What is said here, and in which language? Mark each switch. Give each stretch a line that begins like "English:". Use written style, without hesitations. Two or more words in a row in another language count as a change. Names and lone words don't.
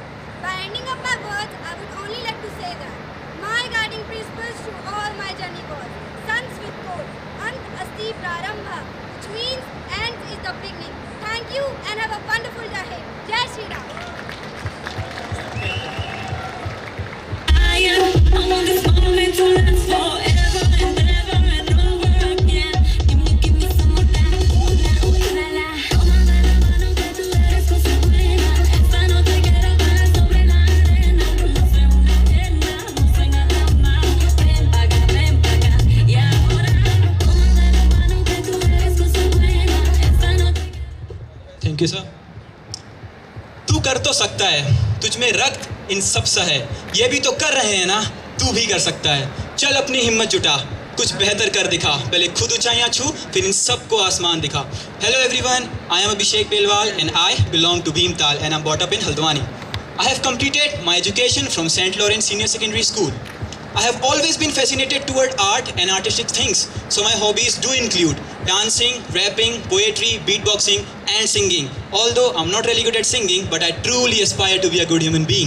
English: By ending up my words, I would only like to say that my guiding principles through all my journey was Suns with code,
Sanskrit: अंत अस्ति प्रारंभ,
English: which means end is the beginning. Thank you and have a wonderful day ahead.
Hindi: जय श्री राम.
English: I want this moment to last forever and ever and over again. Give me some more time. La la.
Spanish: Tómame la mano que tú eres cosa buena. Esta noche quiero bailar sobre la arena. No sé una henna, no sé nada más. Ven pa' acá, y ahora tómame la mano que tú eres cosa buena. Esta noche.
English: thank you sir.
Hindi: तू कर तो सकता है, तुझ में रक्त इन सब सा है, ये भी तो कर रहे हैं ना, तू भी कर सकता है। चल अपनी हिम्मत जुटा, कुछ बेहतर कर दिखा, पहले खुद ऊंचाइयां छू फिर इन सबको आसमान दिखा।
English: hello everyone, I am Abhishek Belwal and I belong to Bhimtal and I am brought up in Haldwani. I have completed my education from St. Lawrence Senior Secondary School. I have always been fascinated toward art and artistic things, so my hobbies do include dancing, rapping, poetry, beatboxing and singing. Although I'm not really good at singing, but I truly aspire to be a good human being.